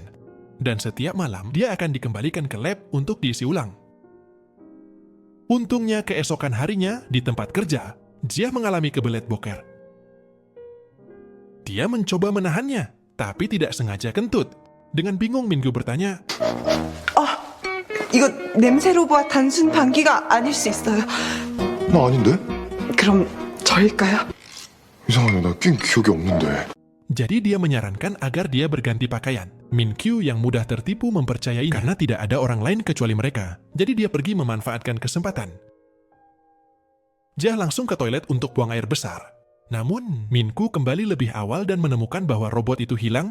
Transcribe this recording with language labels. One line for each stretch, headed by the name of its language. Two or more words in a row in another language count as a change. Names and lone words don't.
Indonesian: Dan setiap malam dia akan dikembalikan ke lab untuk diisi ulang. Untungnya keesokan harinya di tempat kerja, Jia mengalami kebelet boker. Dia mencoba menahannya, tapi tidak sengaja kentut. Dengan bingung, Minku bertanya,
Korean: 이거 냄새 로봇 단순 방귀가 아닐 수 있어요. 나 아닌데? 그럼 저일까요? 이상하네, 나 낀 기억이 없는데.
Indonesian: Jadi dia menyarankan agar dia berganti pakaian. Minkyu yang mudah tertipu mempercayainya karena tidak ada orang lain kecuali mereka. Jadi dia pergi memanfaatkan kesempatan. Jia langsung ke toilet untuk buang air besar. Namun, Minku kembali lebih awal dan menemukan bahwa robot itu hilang.